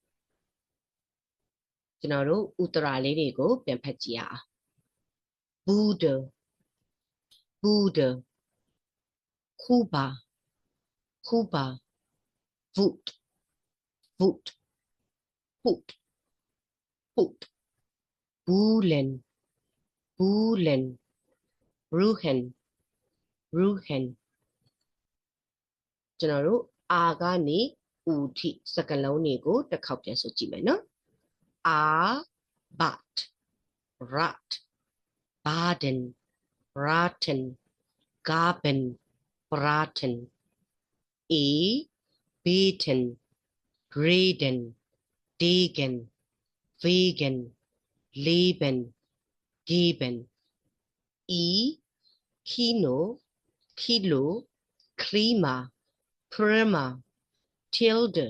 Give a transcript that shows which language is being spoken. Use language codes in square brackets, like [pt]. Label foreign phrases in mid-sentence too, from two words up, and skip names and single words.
[my] ကျွန်တော်တို့ဥတရာလေးတွေကိုပြန်ဖတ်ကြည့်ရအောင် [de] Buddha Buddha Kuba Kuba Voot Voot Hoot Hoot Bulen Bulen Ruhen Ruhen [my] ကျွန်တော်တို့အာကနေဥထိစကလုံးတွေကိုတစ်ခေါက်ပြန်ဆိုကြည့်မယ်နော် [de] အာဘတ် rat baden raten gaben braten e beten reden degen vegan leben geben e kino kilo klima prima tilde